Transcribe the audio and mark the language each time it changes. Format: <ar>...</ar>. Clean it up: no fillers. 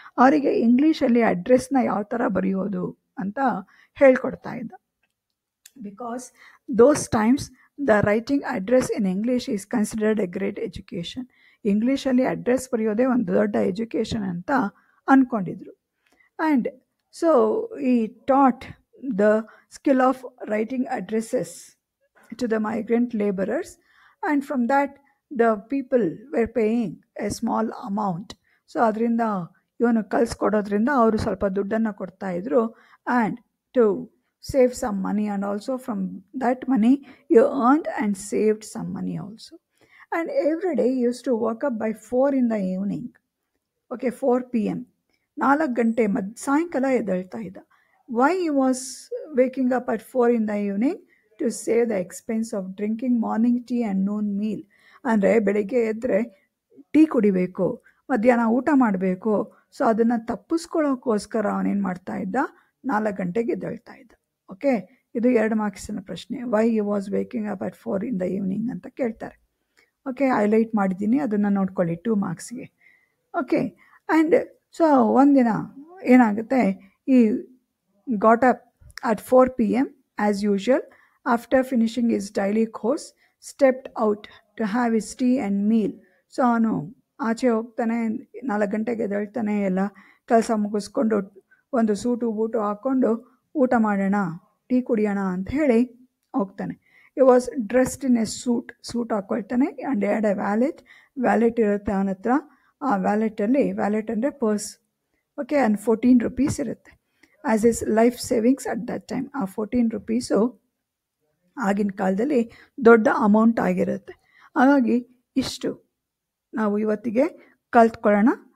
<kn>ಅವರಿಗೆ ಇಂಗ್ಲೀಷಲ್ಲಿ ಅಡ್ರೆಸ್ನ ಯಾವ ಥರ ಬರೆಯೋದು ಅಂತ ಹೇಳ್ಕೊಡ್ತಾ ಇದ್ದ.</kn> <en>Because those times the writing address in English is considered a great education.</en> <kn>ಇಂಗ್ಲೀಷಲ್ಲಿ ಅಡ್ರೆಸ್ ಬರೆಯೋದೇ ಒಂದು ದೊಡ್ಡ ಎಜುಕೇಷನ್ ಅಂತ ಅಂದ್ಕೊಂಡಿದ್ರು.</kn> <en>And so he taught the skill of writing addresses to the migrant laborers, and from that the people were paying a small amount.</en> <kn>So ಅದರಿಂದ ಇವನು ಕಲಿಸ್ಕೊಡೋದ್ರಿಂದ ಅವರು ಸ್ವಲ್ಪ ದುಡ್ಡನ್ನು ಕೊಡ್ತಾ ಇದ್ರು.</kn> <en>And to save some money, and also from that money you earned and saved some money also. And every day used to work up by 4 in the evening. Okay, 4 PM,</en> <kn>4 ಗಂಟೆ ಸಾಯಂಕಾಲ ಎದ್ದೇಳ್ತಾ ಇದ್ದ.</kn> <en>Why he was waking up at 4 in the evening? To save the expense of drinking morning tea and noon meal.</en> <kn>ಅಂದರೆ ಬೆಳಿಗ್ಗೆ ಎದ್ದರೆ tea ಕುಡಿಬೇಕು, ಮಧ್ಯಾಹ್ನ ಊಟ ಮಾಡಬೇಕು. So ಅದನ್ನು ತಪ್ಪಿಸ್ಕೊಳ್ಳೋಕ್ಕೋಸ್ಕರ ಅವನೇನು ಮಾಡ್ತಾ ಇದ್ದ? 4 ಗಂಟೆಗೆ ಎದ್ದೇಳ್ತಾ ಇದ್ದ. ಓಕೆ, ಇದು 2 ಮಾರ್ಕ್ಸಿನ ಪ್ರಶ್ನೆ.</kn> <en>why you was waking up at 4 in the evening</en> <kn>ಅಂತ ಕೇಳ್ತಾರೆ. ಓಕೆ, ಹೈಲೈಟ್ ಮಾಡಿದ್ದೀನಿ, ಅದನ್ನು ನೋಡ್ಕೊಳ್ಳಿ 2 ಮಾರ್ಕ್ಸ್ಗೆ. ಓಕೆ, ಆ್ಯಂಡ್ ಸೊ ಒಂದಿನ ಏನಾಗುತ್ತೆ,</kn> <en>He got up at 4 PM as usual. After finishing his daily course, stepped out to have his tea and meal.</en> <kn>So ಅವನು ಆಚೆ ಹೋಗ್ತಾನೆ, 4 ಗಂಟೆಗೆ ಎದ್ದೇಳ್ತಾನೆ, ಎಲ್ಲ ಕೆಲಸ ಮುಗಿಸ್ಕೊಂಡು ಒಂದು ಸೂಟು ಬೂಟು ಹಾಕ್ಕೊಂಡು ಊಟ ಮಾಡೋಣ, ಟೀ ಕುಡಿಯೋಣ ಅಂತ ಹೇಳಿ ಹೋಗ್ತಾನೆ.</kn> <en>he was dressed in a</en> <kn>suit ಹಾಕ್ಕೊಳ್ತಾನೆ.</kn> <en>and had a wallet</en> <kn>ಇರುತ್ತೆ ಅವನ ಹತ್ರ. ಆ ವ್ಯಾಲೆಟಲ್ಲಿ, ವ್ಯಾಲೆಟ್ ಅಂದರೆ ಪರ್ಸ್,</kn> <en>Okay, and 14 rupees ಇರುತ್ತೆ as his life savings at that time.</en> <kn>ಆ 14 rupees ಆಗಿನ ಕಾಲದಲ್ಲಿ ದೊಡ್ಡ ಅಮೌಂಟ್ ಆಗಿರುತ್ತೆ. ಹಾಗಾಗಿ ಇಷ್ಟು ನಾವು ಇವತ್ತಿಗೆ ಕಲ್ತ್ಕೊಳ್ಳೋಣ.</kn>